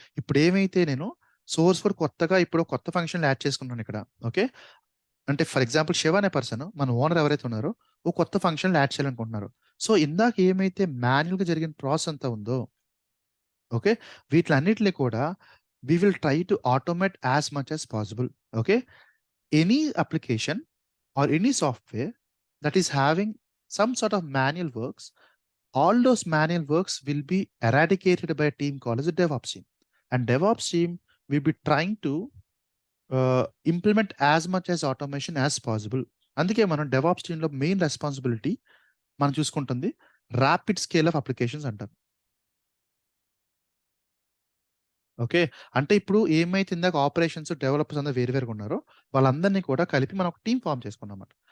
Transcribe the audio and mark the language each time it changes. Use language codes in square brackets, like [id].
[te] ఇప్పుడేమైతే నేను source code కొత్తగా ఇప్పుడు కొత్త ఫంక్షన్‌లు యాడ్ చేసుకున్నానిక్కడ. ఓకే. అంటే ఫర్ ఎగ్జాంపుల్ శివ అనే పర్సన్ మన ఓనర్ ఎవరైతే ఉన్నారో, ఓ కొత్త ఫంక్షన్‌లు యాడ్ చేయాలనుకుంటున్నారు. సో, ఇందాక ఏమైతే మాన్యుయల్‌గా జరిగిన ప్రాసెస్ అంతా ఉందో, ఓకే. వీటిలన్నిటిని కూడా [en] we will try to automate as much as possible. Okay, any application or any software that is having some sort of manual works, all those manual works will be eradicated by a team called as a DevOps team. And DevOps team will be trying to implement as much as automation as possible. [te] అందుకే మనం DevOps టీంలో main responsibility మనం చూసుకుంటుంది rapid scale of applications అంటారు. Okay, అంటే ఇప్పుడు ఏమైతే ఇందాక ఆపరేషన్స్ డెవలపర్స్ అందరూ వేరువేరుగా ఉన్నారో వాళ్ళందరినీ కూడా కలిపి మనం ఒక టీం ఫామ్ చేసుకున్నాం.